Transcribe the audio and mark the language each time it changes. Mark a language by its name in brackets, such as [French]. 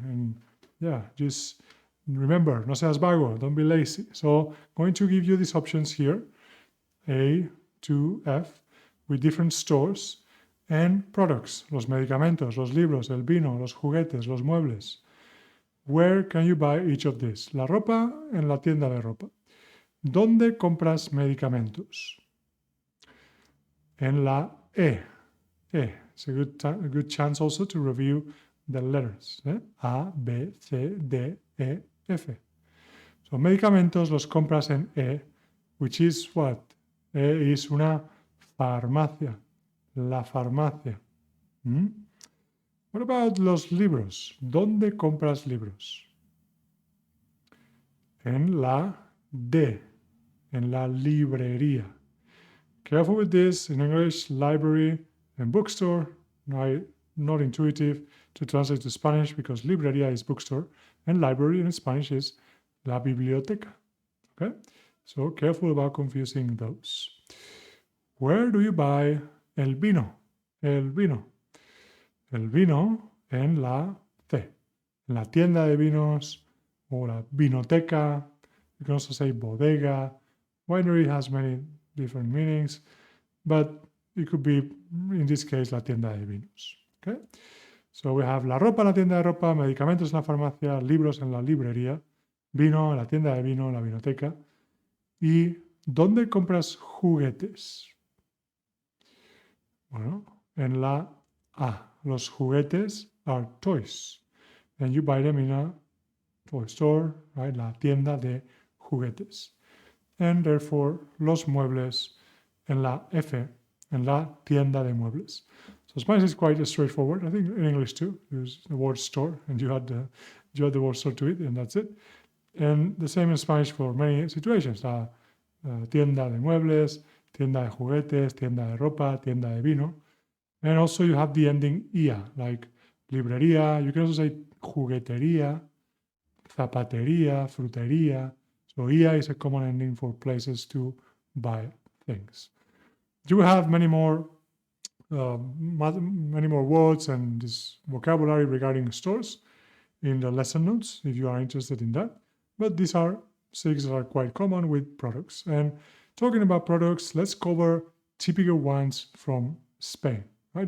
[English] And yeah, just remember, [Spanish] no seas vago, [English] don't be lazy. So I'm going to give you these options here, A to F, with different stores and products, [Spanish] los medicamentos, los libros, el vino, los juguetes, los muebles. [English] Where can you buy each of these? [Spanish] La ropa en la tienda de ropa. ¿Dónde compras medicamentos? En la E. E. [English] It's a good chance also to review the letters. A, B, C, D, E, F. So medicamentos [Spanish] los compras en E, [English] which is what? E is [Spanish] una farmacia. La farmacia. [English] What about [Spanish] los libros? ¿Dónde compras libros? En la D, en la librería. [English] Careful with this. In English, library and bookstore, not intuitive to translate to Spanish because librería is bookstore and library in Spanish is la biblioteca. Okay? So careful about confusing those. Where do you buy el vino? [Spanish] El vino. El vino en la C, en la tienda de vinos o la vinoteca. [English] You can also say bodega. Winery has many different meanings, but it could be, in this case, [Spanish] la tienda de vinos. [English] Okay? So we have [Spanish] la ropa en la tienda de ropa, medicamentos en la farmacia, libros en la librería, vino en la tienda de vino, en la vinoteca. ¿Y dónde compras juguetes? Bueno, en la A. Los juguetes [English] are toys, and you buy them in a toy store, right? [Spanish] La tienda de juguetes. [English] And therefore, [Spanish] los muebles en la F, en la tienda de muebles. [English] So Spanish is quite straightforward. I think in English too, there's the word store, and you add the word store to it, and that's it. And the same in Spanish for many situations. [Spanish] La tienda de muebles, tienda de juguetes, tienda de ropa, tienda de vino. [English] And also you have the ending ia, like librería. You can also say juguetería, zapatería, frutería. So ia is a common ending for places to buy things. You have many more words and this vocabulary regarding stores in the lesson notes if you are interested in that. But these are 6 are quite common with products. And talking about products, let's cover typical ones from Spain. Right?